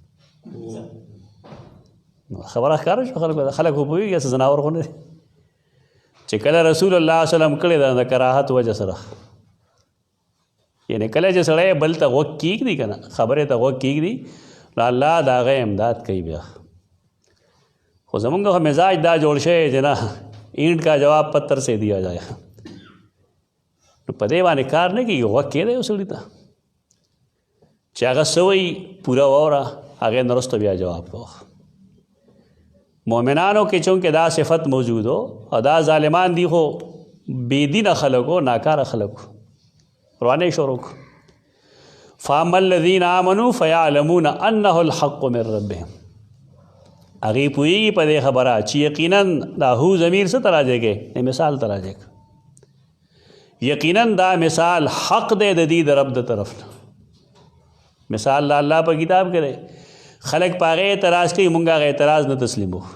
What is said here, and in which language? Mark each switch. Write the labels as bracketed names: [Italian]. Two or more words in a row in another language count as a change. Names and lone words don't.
[Pashto] خبره ښکاره شوه خلکو خلک خو پوهېږي څه ځناور خو نه دی چې کله رسول الله وسلم کړې ده د کراهت وجه سره یعنی کله چې سړی بل ته غوږ کېږدي که نه خبرې ته غوږ کېږدي نو الله د هغه امداد کوي بیا خو زمونږ خو مزاج دا جوړ شوی چې نه [Urdu] اینٹ کا جواب پتھر سے دیا جائے [Pashto] نو په دې باندې کار نه کېږي غوږ کېدی یو سړي ته چې هغه څه وایي پوره واوره هغې نه وروسته بیا جواب کوه مؤمنانو کې چونکې دا صفت موجود و او دا ظالمان دي خو بېدینه خلک و ناکاره خلک و روانه شروع [Arabic] فاما الذین آمنوا فیعلمون انه الحق من ربهم [Pashto] هغې پوهېږي په دې خبره چې یقینا دا هو ضمیر څه ته راجع کې مثال ته راجع کې یقینا دا مثال حق دی د دې د رب د طرف نه مثال د الله په کتاب کې دی خلک په هغې اعتراض کوي مونږ هغه اعتراض نه تسلیمو